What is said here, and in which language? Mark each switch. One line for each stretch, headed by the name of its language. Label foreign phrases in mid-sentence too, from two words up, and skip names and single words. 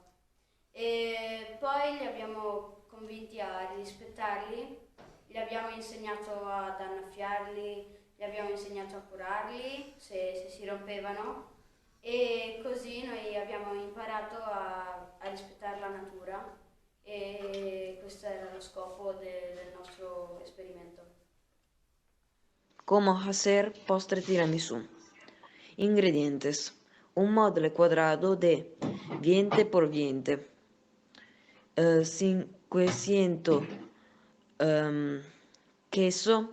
Italian: E poi li abbiamo convinti a rispettarli, gli abbiamo insegnato ad annaffiarli, gli abbiamo insegnato a curarli se si rompevano e così noi abbiamo imparato a rispettare la natura e questo era lo scopo del nostro esperimento.
Spanish: ¿Cómo hacer postre tiramisú? Ingredientes: un molde cuadrado de 20 por 20, 500 queso